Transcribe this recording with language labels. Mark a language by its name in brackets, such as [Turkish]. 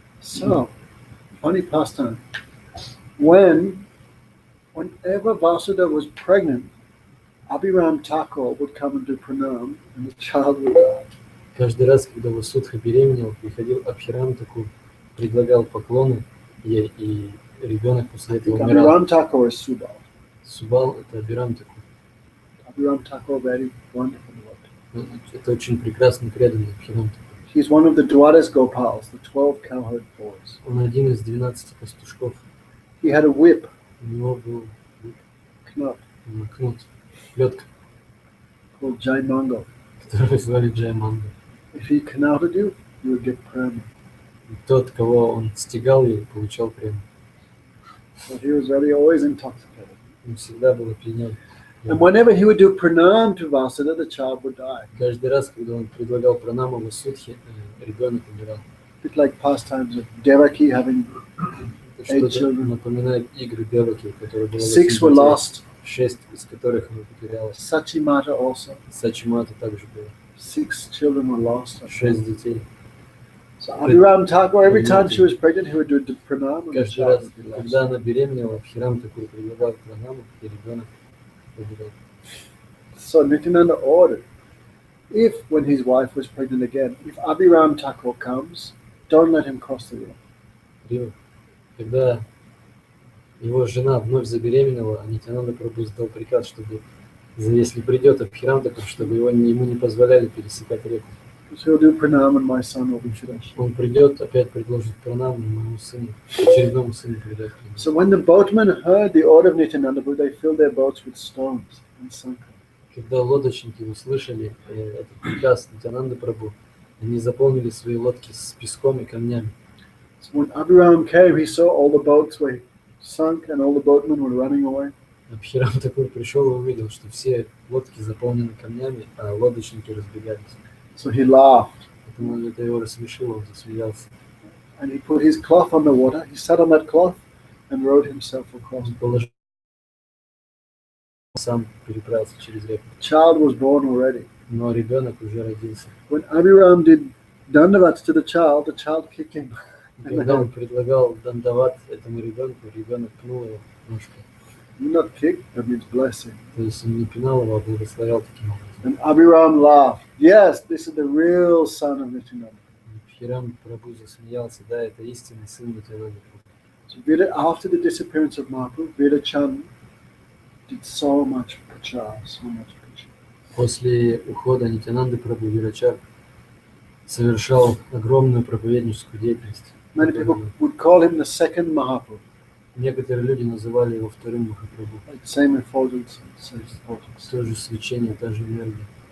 [English] So, funny pastime. Whenever Vasudha was pregnant, Abhiram Thakur would come and do pranam, and the child would die. [Russian] Каждый раз, когда Васудха беременел, приходил Абхирам Такур, предлагал поклоны, и ребенок после этого умирал. [English] Abhiram Thakur is Subal. [Russian] Субал – это Абхирам Такур. [English] Abhiram Thakur, very wonderful Lord. [Russian] Это очень прекрасный, преданный Абхирам Такур. [English] He's one of the Dwadas Gopals, the 12 cowherd boys. [Russian] Он один из 12 пастушков. [English] He had a whip, [Russian] У него был [English] knut, [Russian] кнут, плетка, [English] called Jai Mango. [Russian] которую звали Джайманга. [English] If he knouted you, you would get prema. [Russian] И тот, кого он стегал, и получал прему. [English] So he was always intoxicated. [Russian] Он всегда был опьянен. [English] And whenever he would do pranam to Vasudha, the child would die. [Russian] Каждый раз, когда он предлагал пранаму Васудхи, ребенок умирал. [English] A bit like pastimes of Devaki having [Russian] Это [English] 8 [Russian] что-то [English] children. [Russian] напоминает игры Деваки, которые было [English] 6 were lost. [Russian] 6 из которых она потеряла. [English] Sachimata also. [Russian] Сачимата также было. [English] 6 children were lost. [Russian] 6 детей. [English] So Abhiram Thakur, every time she was pregnant, he would do the pranam and the [Russian] Каждый [English] child [Russian] раз, [English] would be lost. [Russian] когда она беременела, Абхирам такой предлагал пранаму, и ребенок погибал. [English] So Nityananda ordered, when his wife was pregnant again, if Abhiram Thakur comes, don't let him cross the river. [Russian] Когда его жена вновь забеременела, Нитянанда Прабху дал приказ, чтобы, если придет Абхирам Такур, чтобы ему не позволяли пересекать реку. [English] So he'll do pranam and my son will be finished. [Russian] Он придет, опять предложит пранаму моему сыну, очередному сыну придет. [English] So when the boatmen heard the order of Nityananda, they filled their boats with stones and sunk them. [Russian] Когда лодочники услышали этот приказ Нитянанды Прабху, они заполнили свои лодки с песком и камнями. [English] So when Abhiram came, he saw all the boats were sunk and all the boatmen were running away. [Russian] Абхирам такой пришел и увидел, что все лодки заполнены камнями, а лодочники разбегались. [English] So he laughed [Russian] Поэтому это его рассмешило, он засмеялся. [English] and he put his cloth on the water. He sat on that cloth and rowed himself across. [Russian] Он положил, сам переправился через реку. [English] The child was born already. [Russian] Но ребенок уже родился. [English] When Abhiram did dandavats to the child kicked him. [Russian] И когда он предлагал дандават этому ребенку, ребенок пнул его ножкой. [English] Not kicked, that means blessing. [Russian] То есть он не пинал его, а благословлял таким образом. [English] And Abhiram laughed. Yes, this is the real son of Nityananda. [Russian] Абхирам Прабху засмеялся, да, это истинный сын Нитянанды Прабху. [English] So after the disappearance of Mahaprabhu, Vedachan did so much prachar, so much preaching. [Russian] После ухода Нитянанды Прабху Вирачар совершал огромную проповедническую деятельность. [English] Many people would call him the second Mahaprabhu. [Russian] Некоторые люди называли его вторым Махапрабху. [English] Like same effulgence, same effulgence. [Russian] То же свечение, та же энергия.